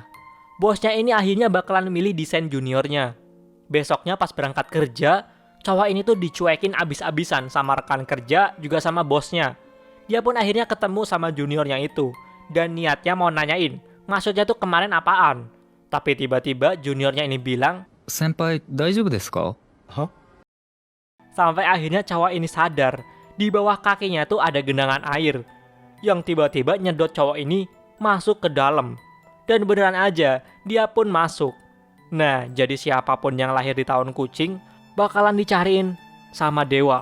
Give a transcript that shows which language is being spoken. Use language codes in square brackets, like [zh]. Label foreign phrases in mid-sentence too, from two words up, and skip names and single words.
[id] Bosnya ini akhirnya bakalan milih desain juniornya. Besoknya pas berangkat kerja, cowok ini tuh dicuekin abis-abisan sama rekan kerja juga sama bosnya. Dia pun akhirnya ketemu sama juniornya itu dan niatnya mau nanyain maksudnya tuh kemarin apaan. Tapi tiba-tiba juniornya ini bilang, [ja] "Senpai, 大丈夫ですか?" "Hah?" [id] Sampai akhirnya cowok ini sadar, di bawah kakinya tuh ada genangan air, yang tiba-tiba nyedot cowok ini masuk ke dalam. Dan beneran aja, dia pun masuk. Nah, jadi siapapun yang lahir di tahun kucing, bakalan dicariin sama dewa.